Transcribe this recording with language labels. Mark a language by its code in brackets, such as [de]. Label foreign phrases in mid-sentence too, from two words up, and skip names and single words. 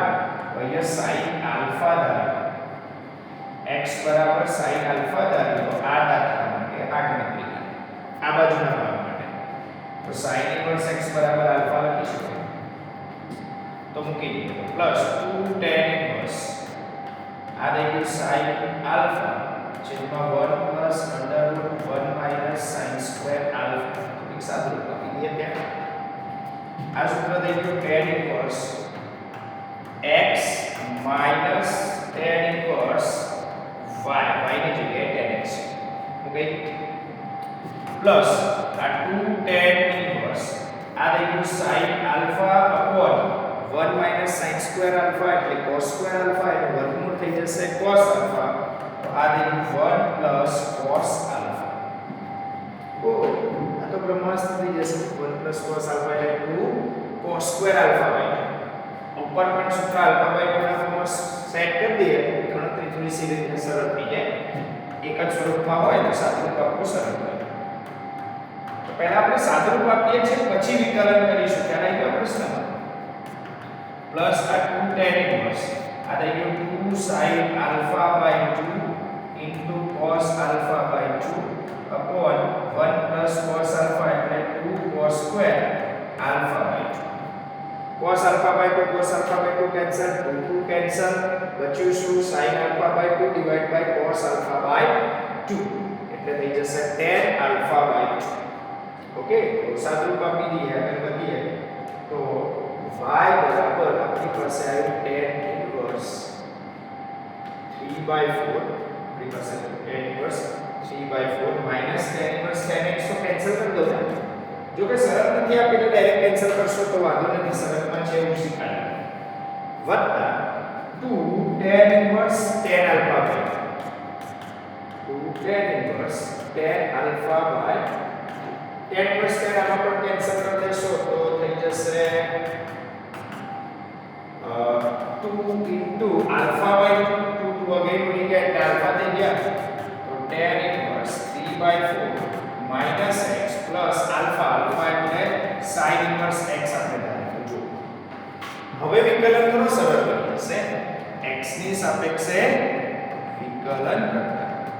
[gu] અહીંયા [en] sin alpha [gu] ધારો x બરાબર [en] sin alpha [gu] ધારો તો આ દાખલા માટે આ ગણતરી કરે આ બાજુના ભાગ માટે. [en] તો sin inverse x બરાબર આલ્ફા [gu] લખીશું તો મૂકી દઈએ [en] plus 2 tan inverse [gu] આ થઈ ગયું [en] sin alpha છેદમાં 1 plus under root 1 minus sin square alpha. [gu] એક સાદું રૂપ આપી દઈએ ત્યાં. આ સૂત્ર થઈ ગયું [en] tan inverse x minus tan inverse y [gu] ની જગ્યાએ [en] tan x okay plus [gu] આ [en] 2 tan inverse [gu] આ થઈ ગયું [en] sin alpha upon 1 minus sin square alpha [gu] એટલે [en] cos square alpha [gu] એનું વર્ગમૂળ થઈ જશે [en] cos alpha. [gu] તો આ થઈ ગયું [en] 1 plus cos alpha. [gu] ઓ આ તો બ્રહ્માંસ્ત થઈ જશે [en] 1 plus cos alpha [gu] એટલે [en] 2 cos square alpha by 2. [gu] ઉપર પણ સૂત્ર [en] alpha by 2 [gu] ના ફોર્મમાં સેટ કરી દઈએ ગણતરી થોડી સીધી રીતે સરળ થઈ જાય. એક જ સ્વરૂપમાં હોય તો સાદુરૂપ આપવું સરળ હોય. તો પહેલા આપણે સાદુરૂપ આપીએ છીએ પછી વિકલન કરીશું. ત્યારે એ પ્રશ્નમાં [en] પ્લસ આ 2 tan inverse [gu] આ થઈ ગયું [en] 2 sin alpha by 2 into cos alpha by 2 upon 1 plus cos alpha એટલે 2 cos square alpha by 2. cos alpha by 2 cos alpha by 2 cancel, 2 cancel, [gu] બચ્યું શું [en] sin alpha by 2 divided by cos alpha by 2 [gu] એટલે થઈ જશે [en] tan alpha by 2. [gu] ઓકે, તો સાદુરૂપ આપી દઈએ આગળ વધીએ તો y બરાબર આપણી પાસે આવ્યું [en] tan inverse 3/4 [gu] આપણી પાસે [en] tan inverse 3/4 minus tan inverse tan x [gu] તો કેન્સલ કરી દો. જો કે શરત નથી આપી તો ડાયરેક્ટ કેન્સલ કરશો તો વાંધો નથી, શરતમાં છે એવું શીખાડ્યું વત્તા [en] 2 tan inverse tan alpha by 2 tan inverse tan alpha by tan inverse tan alpha [gu] પણ કેન્સલ કરી દેશો તો થઈ જશે [en] 2 into alpha by 2 again [gu] ઉડી ગયા એટલે alpha થઈ ગયા તો [en] tan inverse 3 3/4 minus x plus alpha alpha [gu] એટલે [en] sin inverse x [gu] આપણે ધારીએ તો જો હવે વિકલન કરો સરળ બની જશે x ની સાપેક્ષે વિકલન કરતા